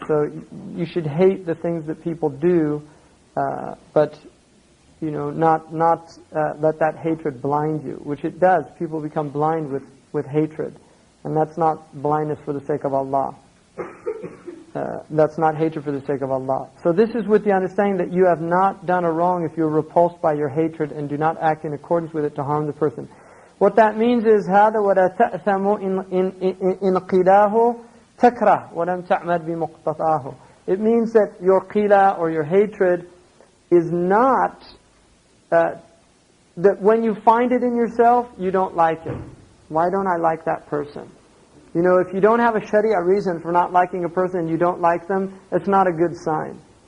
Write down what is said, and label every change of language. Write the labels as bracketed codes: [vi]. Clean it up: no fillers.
[en] So you should hate the things that people do, but not let that hatred blind you, which it does. People become blind with hatred, and that's not blindness for the sake of Allah. That's not hatred for the sake of Allah. So this is with the understanding that you have not done a wrong if you're repulsed by your hatred and do not act in accordance with it to harm the person. What that means is [ar] هذا ولا تأثم إن قيلاه تكره ولم تعمد بمقتضاه. [en] It means that your qila or your hatred is not that when you find it in yourself, you don't like it. Why don't I like that person? If you don't have a sharia reason for not liking a person and you don't like them, it's not a good sign.